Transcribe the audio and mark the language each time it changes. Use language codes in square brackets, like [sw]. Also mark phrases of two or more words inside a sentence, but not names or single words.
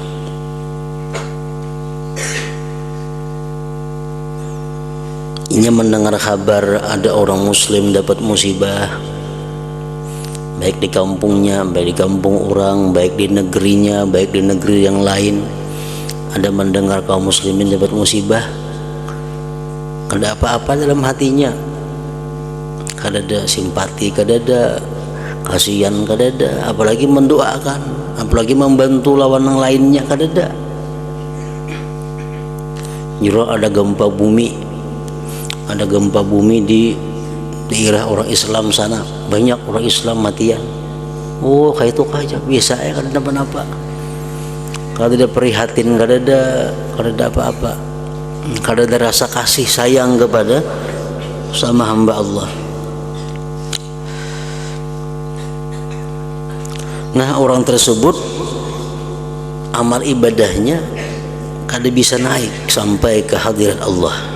[id] Ia mendengar kabar ada orang muslim dapat musibah, baik di kampungnya, baik di kampung orang, baik di negerinya, baik di negeri yang lain. [bjn] Ada mendengar kaum muslimin dapat musibah, kada apa-apa dalam hatinya, kada ada simpati, kada ada kasihan, kada ada, apalagi mendoakan, apalagi membantu lawan yang lainnya, kada ada. [id] Jero ada gempa bumi, ada gempa bumi di daerah orang Islam sana, banyak orang Islam matian. [bjn] Oh, kayak itu aja biasa ya, kada ada apa-apa, kada ada prihatin, kada ada apa-apa, kada ada rasa kasih sayang kepada sama hamba Allah. [id] Nah, orang tersebut amal ibadahnya kada bisa naik sampai ke hadirat Allah.